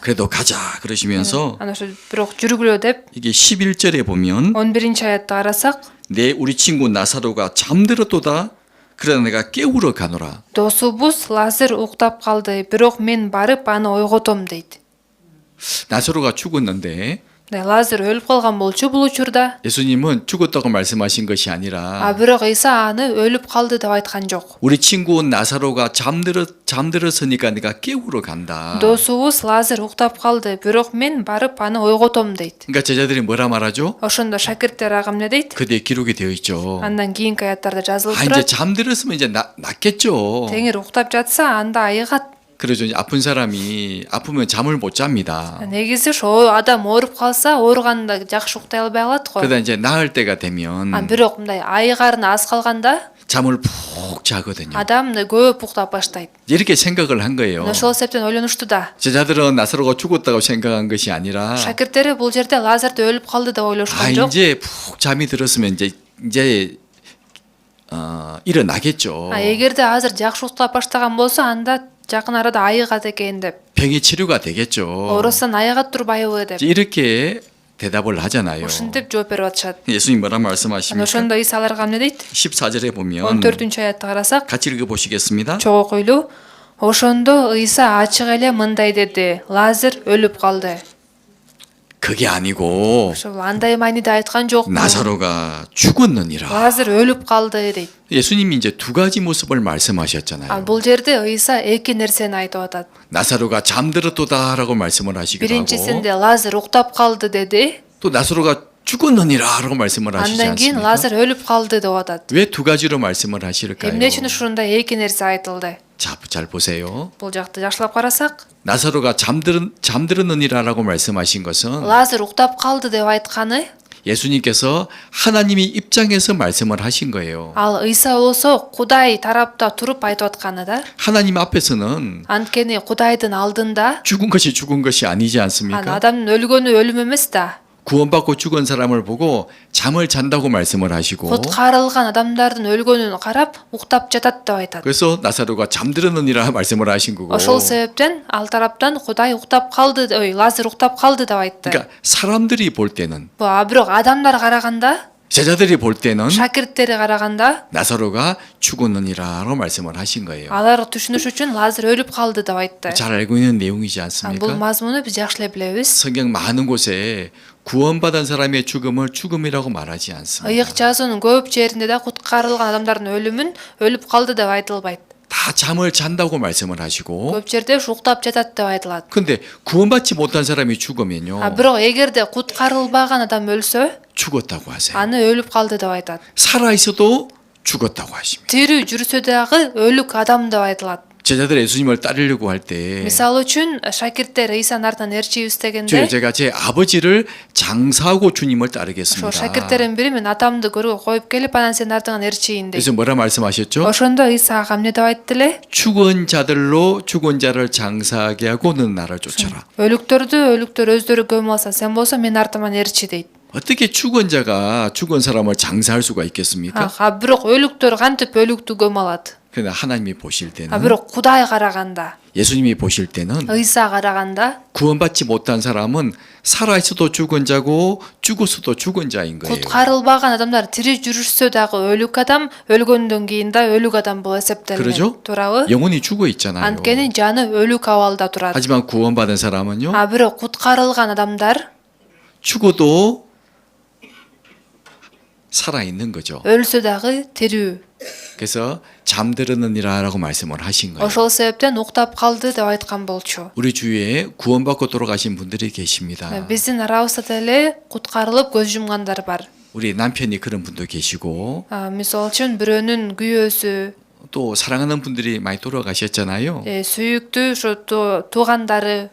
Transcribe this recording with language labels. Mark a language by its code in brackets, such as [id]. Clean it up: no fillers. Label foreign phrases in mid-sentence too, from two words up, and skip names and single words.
[ko] 그래도 가자 그러시면서 [ky] Анан ошо бирок жүргүлө деп [ko] 이게 11절에 보면 [ky] 11-аятты карасак, [ko] 내 우리 친구 나사로가 잠들었도다 그러나 내가 깨우러 가노라. [ky] досубуз Лазар уктап калды, бирок мен барып аны ойготом дейт. [ko] 나사로가 죽었는데 [ky] Лазар өлүп калган болчу бул учурда. [ko] 예수님은 죽었다고 말씀하신 것이 아니라 [ky] Бирок Ыйса аны өлүп калды деп айткан жок. [ko] 우리 친구 나사로가 잠들었으니까 내가 깨우러 간다. [ky] Досубуз Лазар уктап калды, бирок мен барып аны ойготом дейт. [ko] 그러니까 제자들이 뭐라 말하죠? [ky] Ошондо шакирттер ага эмне дейт? [ko] 그대 기록이 되어 있죠. [ky] Андан кийинки аяттарда жазылып [ko] 아 이제 [ky] турат. [ko] 잠들었으면 이제 낫겠죠. [ky] Теңир уктап жатса анда айыгат. [ko] 그러죠. 이제 아픈 사람이 아프면 잠을 못 잡니다. [ky] негизи ошо адам ооруп калса ооруганда жакшы уктай албай калат го. [ko] 그러다 이제 나을 때가 되면 [ky] бирок мындай айыгарын аз калганда [ko] 잠을 푹 자거든요. [ky] адам көп уктап баштайт. [ko] 이렇게 생각을 한 거예요. [ky] ошол себептен ойлонушту да. [ko] 제자들은 나사로가 죽었다고 생각한 것이 아니라 [ky] шакирттери бул жерде Лазарь өлүп калды деп ойлошкон жок. [ko] 이제 푹 잠이 들었으면 이제 일어나겠죠. [ky] эгерде азыр жакшы уктап баштаган болсо анда жакын арада айыгат экен деп. [ko] 병이 치료가 되겠죠. [ky] оорусудан айыгат турбайбы деп. [ko] 이렇게 대답을 하잖아요. [ky] ушинтип жооп берип атышат. [ko] 예수님 뭐라 [ky] Ана [ko] 말씀하십니까? [ky] ошондо Иса аларга эмне дейт? [ko] 14절에 보면 [ky] 14 аятты карасак, [ko] 같이 읽어보시겠습니다. [ky] чогуу окуйлу. Ошондо Иса ачык эле мындай деди: Лазарь өлүп калды. [ko] 그게 아니고 [ky] ошол андай мааниде айткан жок. [ko] 나사로가 죽었느니라. [ky] Лазарь өлүп калды дейт. [ko] 예수님이 이제 두 가지 모습을 말씀하셨잖아요. [ky] бул жерде Иса эки нерсени айтып атат. [ko] 나사로가 잠들었도다라고 말씀을 하시기도 하고 [ky] биринчисинде Лазарь уктап калды деди. [ko] 또 나사로가 죽었느니라라고 말씀을 하시지 [ky] андан кийин [ko] 않습니까? [ky] Лазарь өлүп калды деп атат. [ko] 왜 두 가지로 말씀을 하실까요? [ky] эмне үчүн ушундай эки нерсе айтылды? [ko] 자, 잘 보세요. [ky] бул жакты жакшылап карасак, [ko] 나사로가 잠들었느니라라고 말씀하신 것은 [ky] Лазарь уктап калды деп айтканы [ko] 예수님께서 하나님이 입장에서 말씀을 하신 거예요. [ky] ал Иса болсо Кудай тарапта туруп айтып атканы да. [ko] 하나님 앞에서는 [ky] анткени Кудайдын алдында [ko] 죽은 것이 아니지 않습니까? [ky] адамдын өлгөнү өлүм эмес да. [ko] 구원받고 죽은 사람을 보고 잠을 잔다고 말씀을 하시고 [ky] куткарылган адамдардын өлгөнүн карап уктап жатат деп айтат. [ko] 그래서 나사로가 잠들었느니라 말씀을 하신 거고 [ky] ошол себептен ал тараптан Кудай уктап калды, Лазарь уктап калды деп айтты. [ko] 그러니까 사람들이 볼 때는 [ky] бирок адамдар караганда, [ko] 제자들이 볼 때는 [ky] шакирттери караганда [ko] 나사로가 죽었느니라고 말씀을 하신 거예요. [ky] алар түшүнүш үчүн Лазарь өлүп калды деп айтты. [ko] 잘 알고 있는 내용이지 [ky] бул [ko] 않습니까? [ky] мазмуну биз жакшы эле билебиз. [ko] 성경 많은 곳에 구원받은 사람의 죽음을 죽음이라고 말하지 않습니다. [ky] ыйык жазуунун көп жеринде да куткарылган адамдардын өлүмүн өлүп калды деп айтылбайт. [ko] 다 잠을 잔다고 말씀을 하시고 [ky] көп жерде уктап жатат деп айтылат. [ko] 근데 구원받지 못한 사람이 죽으면요 [ky] бирок эгерде куткарылбаган адам өлсө, [ko] 죽었다고 하세요. [ky] аны өлүп калды деп айтат. [ko] 살아 있어도 죽었다고 하십니다. [ky] тирүү жүрсө дагы өлүк адам деп айтылат. [ko] 제자들 예수님을 따르려고 할 때 [ky] мисалы үчүн шакирттер Исанын артынан эрчийбиз дегенде, [ko] 제가 제 아버지를 장사하고 주님을 [ky] ошо [ko] 따르겠습니다. [ky] шакирттердин бири мен атамды көргө коюп келип анан сенин артыңан эрчийин дейт. [ko] 그래서 뭐라 말씀하셨죠? [ky] ошондо Иса ага эмне деп айтты эле? [ko] 죽은 자들로 죽은 자를 장사하게 하고 너는 나를 쫓아라. [ky] өлүктөр өздөрү көмүп алса, сен болсо менин артыман эрчи дейт. [ko] 어떻게 죽은 자가 죽은 사람을 장사할 수가 있겠습니까? [ky] бирок өлүктөр кантип өлүктү көмүп алат? [ko] 그러나 하나님이 보실 때는 [ky] бирок Кудай караганда, [ko] 예수님이 보실 때는 [ky] Иса караганда [ko] 구원받지 못한 사람은 살아있어도 죽은 자고 죽었어도 죽은 자인 거예요. [ky] куткарылбаган адамдар тирүү жүрүшсө дагы өлүк адам, өлгөндөн кийин да өлүк адам болуп эсептелет. [ko] 그러죠? [ky] туурабы? [ko] 영혼이 죽어 있잖아요. [ky] анткени жаны өлүк абалда турат. [ko] 하지만 구원받은 사람은요 [ky] бирок куткарылган адамдар [ko] 죽어도 살아 있는 거죠. [ky] өлсө дагы тирүү. [ko] 그래서 잠들었느니라라고 말씀을 하신 거예요. [ky] ошол себептен уктап калды деп айткан болчу. [ko] 우리 주위에 구원받고 돌아가신 분들이 계십니다. [ky] биздин арабызда деле куткарылып көз жумгандар бар. [ko] 우리 남편이 그런 분도 계시고 [ky] мисалы үчүн бирөөнүн күйөөсү, [ko] 또 사랑하는 분들이 많이 돌아가셨잖아요. [ky] сүйүктүү ошо туугандары.